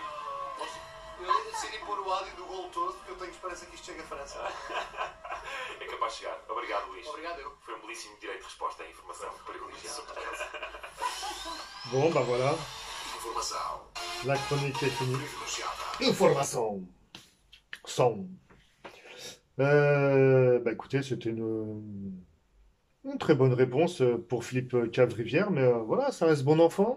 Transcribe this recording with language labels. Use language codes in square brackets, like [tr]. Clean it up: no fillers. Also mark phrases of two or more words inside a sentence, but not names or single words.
[pt] Eu decidi pôr o áudio do gol todo porque eu tenho esperança que isto chegue à França. É capaz de chegar. Obrigado, Luís. Obrigado, eu. Foi um belíssimo direito de resposta à informação privilegiada. [fr] Bon, bah voilà. [pt] Informação [fr] La chronique est finie. [pt] privilegiada. [fr] Information. Son. Bah écoutez, c'était une très bonne réponse pour Philippe Cave-Rivière, mais voilà, ça reste bon enfant.